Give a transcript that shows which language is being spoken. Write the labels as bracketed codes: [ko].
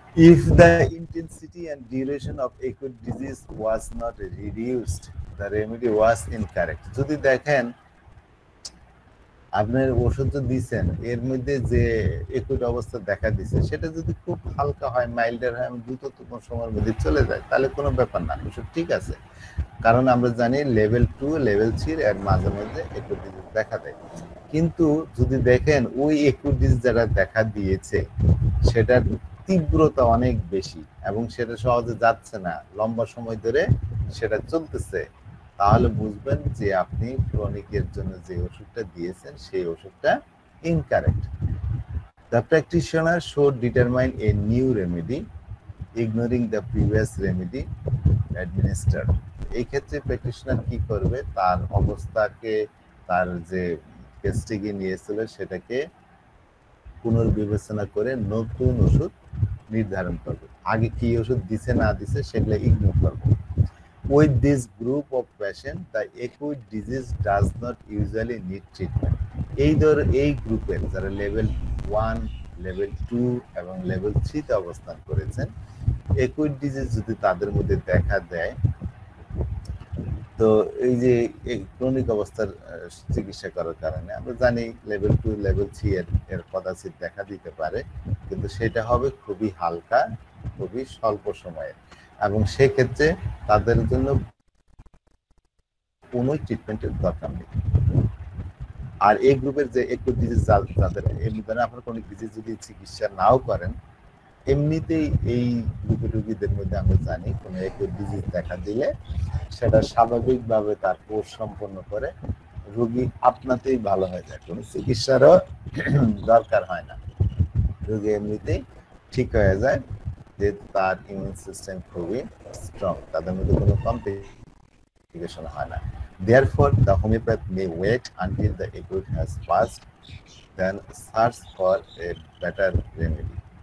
[en] If the intensity and duration of acute disease was not reduced, the remedy was incorrect. [bn] যদি দেখেন আপনার ওষুধ তো দিচ্ছেন, এর মধ্যে যে একুট অবস্থা দেখা দিচ্ছে সেটা যদি খুব হালকা হয়, মাইল্ডার হয়, আমি দ্রুততম সময়ের মধ্যে চলে যায়, তাহলে কোনো ব্যাপার না, ওষুধ ঠিক আছে। কারণ আমরা জানি লেভেল 2 লেভেল 3 এর মাঝে মধ্যে একুট ডিজিজ দেখা দেয়। কিন্তু যদি দেখেন ওই একুট ডিজিজ যারা দেখা দিয়েছে সেটার তীব্রতা অনেক বেশি এবং সেটা সহজে যাচ্ছে না, লম্বা সময় ধরে সেটা চলতেছে, তাহলে বুঝবেন যে আপনি ক্রনিকের জন্য যে ওষুধটা দিয়েছেন সেই ওষুধটা incorrect. [en] The practitioner should determine a new remedy, ignoring the previous remedy administered. [bn] এই ক্ষেত্রে প্র্যাকটিশনার কি করবে, তার অবস্থাকে, তার যে কেসটিকে নিয়েছিল সেটাকে পুনর্বিবেচনা করে নতুন ওষুধ নির্ধারণ করবে। আগে কি ওষুধ দিছে না দিছে সেগুলো ইগনোর করবে। [en] With this group of patient, the acute disease does not usually need treatment. [bn] এই গ্রুপের যারা লেভেল 1, লেভেল 2 এবং লেভেল 3 তে অবস্থান করেছেন, একুট ডিজিজ যদি তাদের মধ্যে দেখা দেয়, তো এই যে ক্রনিক অবস্থার চিকিৎসা করার কারণে আমরা জানি লেভেল 2 লেভেল 3 এর কদাচিৎ দেখা দিতে পারে, কিন্তু সেটা হবে খুবই হালকা, খুবই স্বল্প সময়ে, এবং সেক্ষেত্রে তাদের জন্য কোনো ট্রিটমেন্টের দরকার নেই। আর এই গ্রুপের যে একুট ডিজিজ যাদের এমনি আপনার ক্রনিক ডিজিজ যদি চিকিৎসা নাও করেন, এমনিতেই এই গ্রুপের রোগীদের মধ্যে আমরা জানি কোনো একুট ডিজিজ দেখা দিলে সেটা স্বাভাবিকভাবে তার কোর্স সম্পন্ন করে রোগী আপনাতেই ভালো হয়ে যায়, কোনো চিকিৎসারও দরকার হয় না, রোগী এমনিতেই ঠিক হয়ে যায়, যে তার ইমিউন সিস্টেম খুবই স্ট্রং, তাদের মধ্যে কোনো কমপ্লিকেশন হয় না। [en] Therefore, the homeopath may wait until the acute has passed, then search for a better remedy.